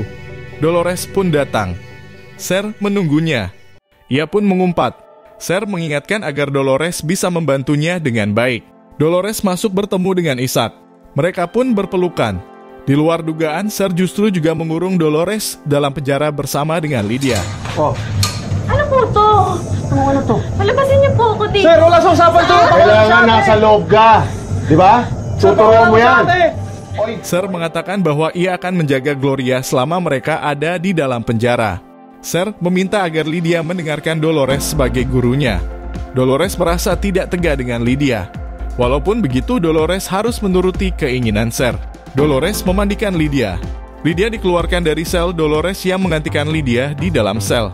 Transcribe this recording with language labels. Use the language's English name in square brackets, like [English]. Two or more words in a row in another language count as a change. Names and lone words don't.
[Indonesian] Dolores pun datang. Sher menunggunya. Ia pun mengumpat. Sher mengingatkan agar Dolores bisa membantunya dengan baik. Dolores masuk bertemu dengan Ishak. Mereka pun berpelukan. Di luar dugaan, Sher justru juga mengurung Dolores dalam penjara bersama dengan Lydia. Oh. [Filipino] Ano po to? Ano to? Palabasin niyo po ako dito. Sir, wala sa usapan to! Kailangan nasa loob ka. Di ba? Tuturuan mo yan. [Indonesian] Sher mengatakan bahwa ia akan menjaga Gloria selama mereka ada di dalam penjara. Sher meminta agar Lydia mendengarkan Dolores sebagai gurunya. Dolores merasa tidak tega dengan Lydia. Walaupun begitu, Dolores harus menuruti keinginan Sher. Dolores memandikan Lydia. Lydia dikeluarkan dari sel Dolores yang menggantikan Lydia di dalam sel.